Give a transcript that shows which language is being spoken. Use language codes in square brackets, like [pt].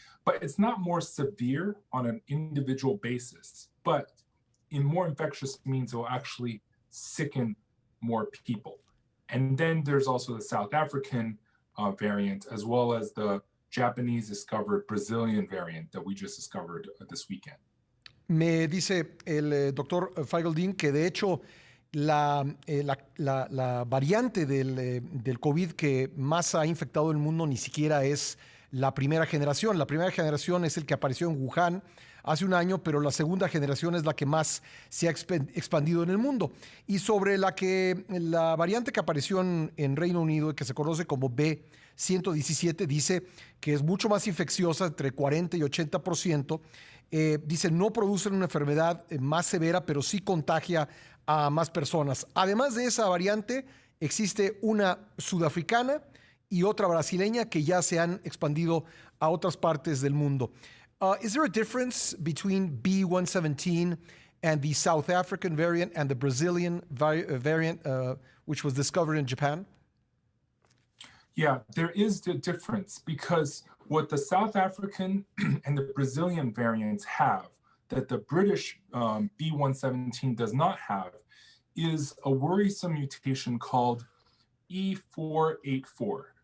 [en] But it's not more severe on an individual basis, but in more infectious means it will actually sicken more people. And then there's also the South African variant, as well as the Japanese discovered Brazilian variant that we just discovered this weekend. [es] Me dice el doctor Feigl-Ding que de hecho la variante del COVID que más ha infectado el mundo ni siquiera es la primera generación. La primera generación es el que apareció en Wuhan hace un año, pero la segunda generación es la que más se ha expandido en el mundo. Y sobre la variante que apareció en Reino Unido, que se conoce como B117, dice que es mucho más infecciosa, entre 40 y 80%. Dice, no produce una enfermedad más severa, pero sí contagia a más personas. Además de esa variante, existe una sudafricana y otra brasileña que ya se han expandido a otras partes del mundo. [en] Is there a difference between B117 and the South African variant and the Brazilian variant, which was discovered in Japan? Yeah, there is the difference because what the South African and the Brazilian variants have that the British B117 does not have is a worrisome mutation called E484.